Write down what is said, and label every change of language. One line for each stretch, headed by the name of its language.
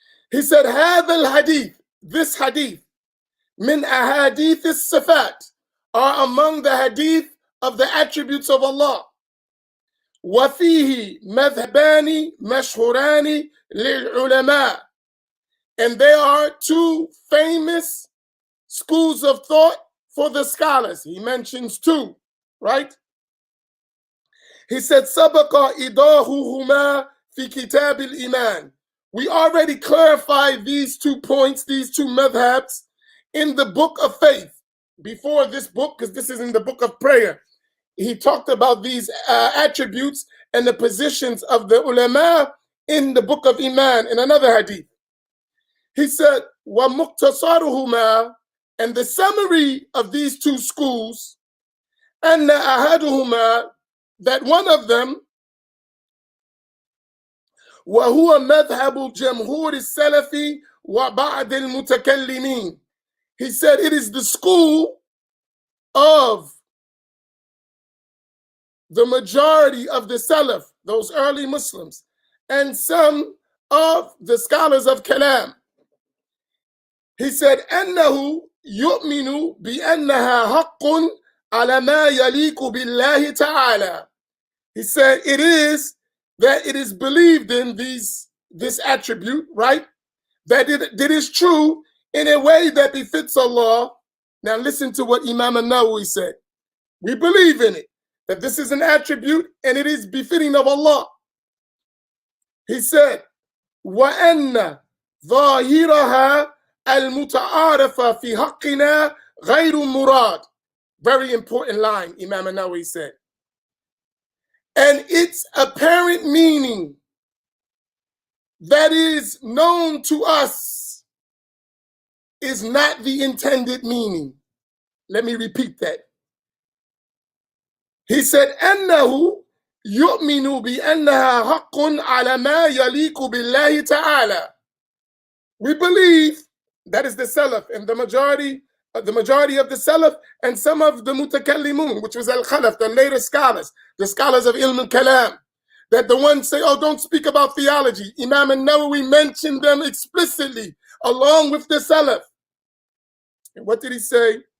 English: He said,
Arabic: هذا الحديث,
English: this hadith,
Arabic: من أحاديث الصفات,
English: are among the hadith of the attributes of Allah.
Arabic: وفيه مذهبان مشهوران للعلماء,
English: and there are two famous schools of thought for the scholars. He mentions two, right? He said,
Arabic: سبق إيضاحهما في كتاب الإيمان.
English: We already clarified these 2 points, these two madhabs, in the book of faith. Before this book, because this is in the book of prayer, he talked about these attributes and the positions of the ulama in the book of Iman, in another hadith. He said,
Arabic: وَمُقْتَصَارُهُمَا,
English: and the summary of these two schools,
Arabic: أَنَّ أَحَدُهُمَا,
English: that one of them,
Arabic: وهو مذهب جمهور السلف وبعض المتكلمين.
English: He said it is the school of the majority of the Salaf, those early Muslims, and some of the scholars of Kalam. He said,
Arabic: أنه يؤمن بأنها حق على ما يليق بالله تعالى.
English: He said it is that it is believed in this attribute, right? That it is true in a way that befits Allah. Now listen to what Imam an-Nawawi said. We believe in it, that this is an attribute and it is befitting of Allah. He said,
Arabic: وَأَنَّ ظَاهِرَهَا الْمُتَعَارَفَ فِي حَقِّنَا غَيْرُ مُرَادٍ.
English: Very important line, Imam an-Nawawi said. And its apparent meaning that is known to us is not the intended meaning. Let me repeat that. He said,
Arabic: أنه يؤمن بأنها حق على ما يليق بالله تعالى.
English: We believe, that is the Salaf, and the majority of the Salaf, and some of the Mutakallimun, which was Al-Khalaf, the later scholars, the scholars of Ilm al-Kalam, that the ones say, oh, don't speak about theology. Imam an-Nawawi mentioned them explicitly, along with the Salaf. And what did he say?